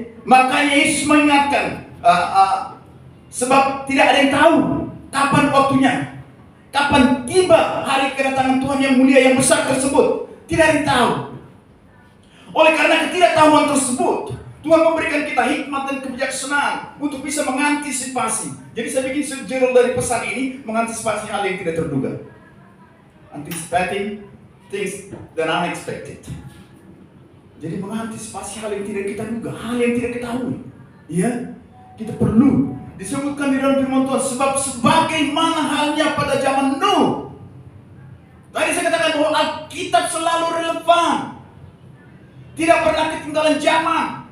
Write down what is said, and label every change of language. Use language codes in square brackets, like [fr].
[id] Makanya Yesus mengingatkan, sebab tidak ada yang tahu kapan waktunya, kapan tiba hari kedatangan Tuhan yang mulia yang besar tersebut. Tidak ada yang tahu. Oleh karena ketidaktahuan tersebut, Tuhan memberikan kita hikmat dan kebijaksanaan untuk bisa mengantisipasi. Jadi saya bikin judul dari pesan ini, mengantisipasi hal yang tidak terduga. [en] Anticipating things that unexpected. [id] Jadi mengantisipasi hal yang tidak kita duga, hal yang tidak ketahui. Ya, kita perlu disebutkan di dalam firman Tuhan, sebab sebagaimana halnya pada zaman Nuh. Tadi saya katakan bahwa Alkitab selalu relevan, tidak pernah ketinggalan zaman.